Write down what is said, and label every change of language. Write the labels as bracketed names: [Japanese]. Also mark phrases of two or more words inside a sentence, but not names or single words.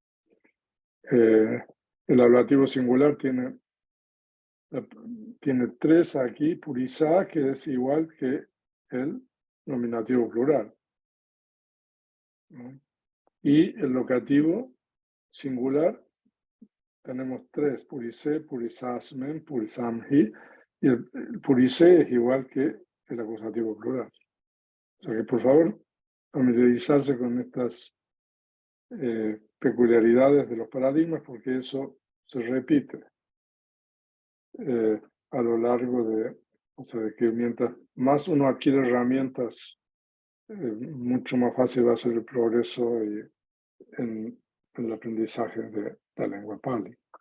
[Spanish] El ablativo singular tiene 3 aquí, purizá, que es igual que el nominativo plural, ¿no? Y el locativo singular tenemos 3, [Pali] purisé, purisasmen, purisamhi, [Spanish] y el purisé es igual que el acusativo plural. O sea que, por favor, familiarizarse con estas peculiaridades de los paradigmas, porque eso se repite a lo largo o sea, de que mientras más uno adquiere herramientas, mucho más fácil va a ser el progreso en el aprendizaje de la lengua Pali.